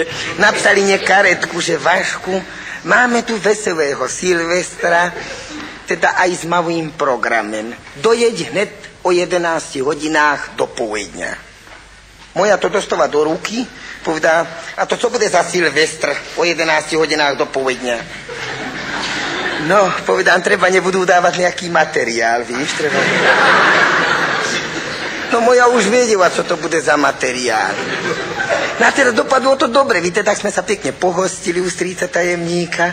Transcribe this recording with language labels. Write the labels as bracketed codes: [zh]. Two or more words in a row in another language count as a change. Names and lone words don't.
[cs] Napsali mne karetku, že Vašku, máme tu veselého Silvestra, teda aj s malým programem. Dojeď hned o 11 hodinách do povedňa. [sk] Moja to dostala do ruky, povedá, a to co bude za Silvestr o 11 hodinách do povedňa? No, povedám, treba nebudú dávať nejaký materiál, víš, treba... No moja už vedela, čo to bude za materiál. No a teraz dopadlo to dobre, víte, tak sme sa pekne pohostili u strýca tajemníka.